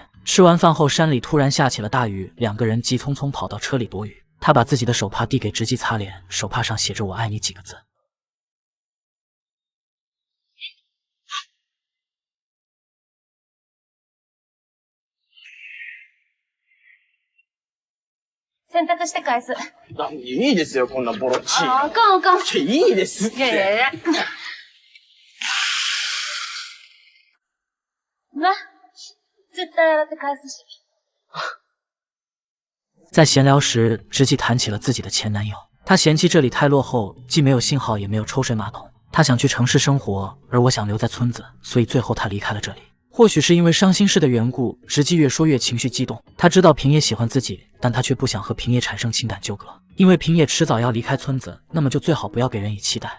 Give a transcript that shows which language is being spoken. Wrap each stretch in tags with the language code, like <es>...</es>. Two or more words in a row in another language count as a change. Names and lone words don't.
<zh>吃完饭后，山里突然下起了大雨，两个人急匆匆跑到车里躲雨。他把自己的手帕递给直纪擦脸，手帕上写着我爱你几个字。</zh> <ja>洗濯して返す。いいですよ、こんなボロっちい。あかんあかん。いいですって。いやいやいや。な、絶対洗って返すし。</ja> <zh>在闲聊时，直纪谈起了自己的前男友。她嫌弃这里太落后，既没有信号，也没有抽水马桶。她想去城市生活，而我想留在村子，所以最后她离开了这里。或许是因为伤心事的缘故，直纪越说越情绪激动。她知道平野喜欢自己，但她却不想和平野产生情感纠葛，因为平野迟早要离开村子，那么就最好不要给人以期待。</zh>